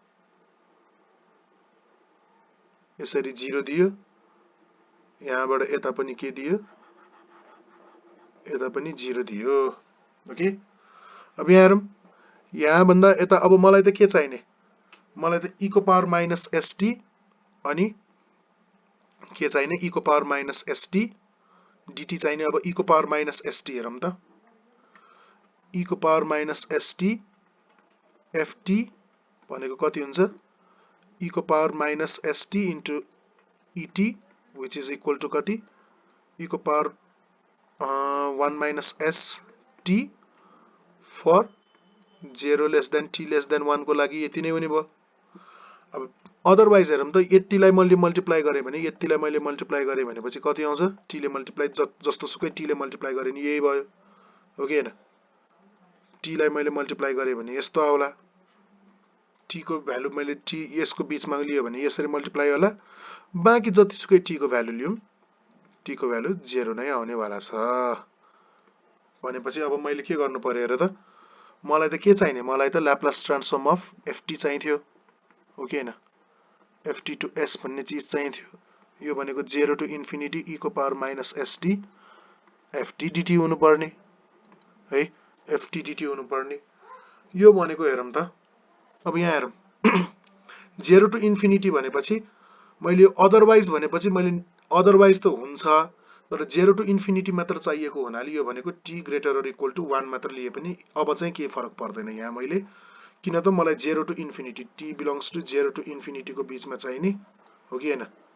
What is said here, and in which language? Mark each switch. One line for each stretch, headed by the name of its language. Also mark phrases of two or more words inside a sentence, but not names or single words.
Nepali: यसरी 0 दियो यहाँबाट यता पनि के दियो यता पनि 0 दियो ओके अब यहाँ हेरौं यहाँ भन्दा यता अब मलाई त के चाहिने मलाई त e को
English: power minus st
Nepali: अनि के चाहिने e को
English: power minus st dt
Nepali: चाहिने अब e को
English: power minus st
Nepali: हेरौं त e को
English: power minus st ft
Nepali: भनेको कति हुन्छ e को
English: power minus st into et which is equal to
Nepali: कति e को पावर
English: 1 minus st for 0 less than t less than 1
Nepali: को लागि यति नै हुने भयो अब अदरवाइज हेरौं त यतिलाई मैले मल्टिप्लाई गरे भने यतिलाई मैले मल्टिप्लाई गरे भनेपछि कति आउँछ t ले मल्टिप्लाई जस्तो सुकै t ले मल्टिप्लाई गरे नि यही भयो हो कि हैन t लाई मैले मल्टिप्लाई गरे भने यस्तो आउला t को भ्यालु मैले t यसको बीचमा लियो भने यसरी मल्टिप्लाई होला बाँकी जतिसुकै t को भ्यालु लियौं t को भ्यालु 0 नै आउने वाला छ भनेपछि अब मैले के गर्नु पर्यो हेर त मलाई त के चाहिने मलाई त
English: Laplace transform of ft
Nepali: चाहिन्थ्यो हो कि हैन
English: ft to s
Nepali: भन्ने चीज चाहिन्थ्यो यो भनेको
English: 0 to infinity
Nepali: e को
English: power minus st ft dt
Nepali: हुनु पर्ने है ft dt हुनु पर्ने यो भनेको हेरौं त अब यहाँ हेरौं
English: 0 to infinity
Nepali: भनेपछि मैले अदरवाइज भनेपछि मैले अदरवाइज त हुन्छ तर
English: 0 to infinity
Nepali: मात्र चाहिएको हुनाले यो भनेको
English: t greater or equal to 1
Nepali: मात्र लिए पनि अब चाहिँ के फरक पर्दैन यहाँ मैले किन त मलाई
English: 0 to infinity t belongs to 0 to infinity
Nepali: को बीचमा चाहिने हो कि हैन